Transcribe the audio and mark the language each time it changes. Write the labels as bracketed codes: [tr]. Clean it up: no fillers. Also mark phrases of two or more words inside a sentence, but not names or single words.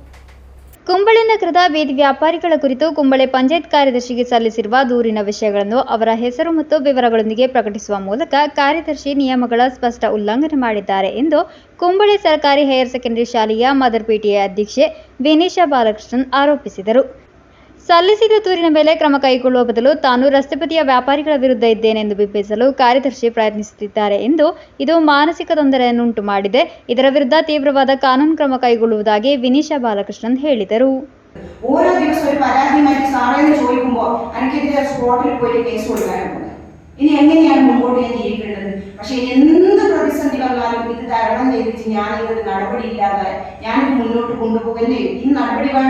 [kn] ಕುಂಬಳೆ ನಗರದ ಬೀದಿ ವ್ಯಾಪಾರಿಗಳ ಕುರಿತು ಕುಂಬಳೆ ಪಂಚಾಯತ್ ಕಾರ್ಯದರ್ಶಿಗೆ ಸಲ್ಲಿಸಿರುವ ದೂರಿನ ವಿಷಯಗಳನ್ನು ಅವರ ಹೆಸರು ಮತ್ತು ವಿವರಗಳೊಂದಿಗೆ ಪ್ರಕಟಿಸುವ ಮೂಲಕ ಕಾರ್ಯದರ್ಶಿ ನಿಯಮಗಳ ಸ್ಪಷ್ಟ ಉಲ್ಲಂಘನೆ ಮಾಡಿದ್ದಾರೆ ಎಂದು ಕುಂಬಳೆ ಸರ್ಕಾರಿ [en] higher secondary [kn] ಶಾಲೆಯ [en] mother PTA [kn] ಅಧ್ಯಕ್ಷೆ ವಿನಿಶಾ ಬಾಲಕೃಷ್ಣನ್ ಆರೋಪಿಸಿದರು. ಸಲ್ಲಿಸಿದ ದೂರಿನ ಮೇಲೆ ಕ್ರಮ ಕೈಗೊಳ್ಳುವ ಬದಲು ತಾನು ರಸ್ತೆ ಬದಿಯ ವ್ಯಾಪಾರಿಗಳ ವಿರುದ್ಧ ಇದ್ದೇನೆಂದು ಬಿಂಬಿಸಲು ಕಾರ್ಯದರ್ಶಿ ಪ್ರಯತ್ನಿಸುತ್ತಿದ್ದಾರೆ ಎಂದು ಇದು ಮಾನಸಿಕ ತೊಂದರೆಯನ್ನುಂಟು ಮಾಡಿದೆ. ಇದರ ವಿರುದ್ಧ ತೀವ್ರವಾದ ಕಾನೂನು ಕ್ರಮ ಕೈಗೊಳ್ಳುವುದಾಗಿ ವಿನಿಶಾ ಬಾಲಕೃಷ್ಣನ್ ಹೇಳಿದರು. [ml] ഓരോ ദിവസം ഒരു പരാതിയുമായിട്ട് സാറേന്ന് ചോദിക്കുമ്പോൾ എനിക്കെതിരെ സ്പോട്ടിൽ പോയിട്ട് കേസ് കൊടുക്കാനുണ്ട്. ഇനി എങ്ങനെയാണ് മുമ്പോട്ട് ഞാൻ ജീവിക്കേണ്ടത്? പക്ഷെ എന്ത് പ്രതിസന്ധി വന്നാലും ഇത് തരണം ചെയ്തിട്ട് ഞാൻ ഇതൊരു നടപടി ഇല്ലാതെ ഞാനിത് മുന്നോട്ട് കൊണ്ടുപോകുന്നേ. ഈ നടപടി വേണം.